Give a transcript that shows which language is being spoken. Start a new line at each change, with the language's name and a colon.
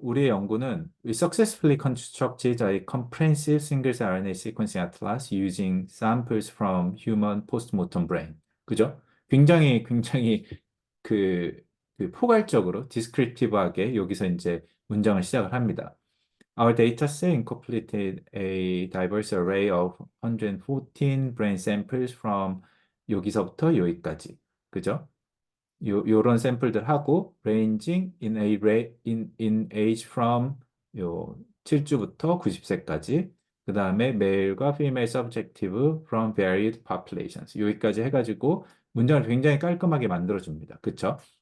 Korean: 우리의 연구는
English: We successfully constructed a comprehensive single-cell RNA sequencing atlas using samples from human postmortem brain.
Korean: 그죠? 굉장히 그, 그 포괄적으로 디스크립티브하게 여기서 이제 문장을 시작을 합니다.
English: Our dataset incorporated a diverse array of 114 brain samples from
Korean: 여기서부터 여기까지. 그죠? 요런 샘플들 하고
English: ranging in age from
Korean: 요 7주부터 90세까지 그 다음에 male과 female
English: subjective from varied populations
Korean: 여기까지 해가지고 문장을 굉장히 깔끔하게 만들어줍니다. 그쵸?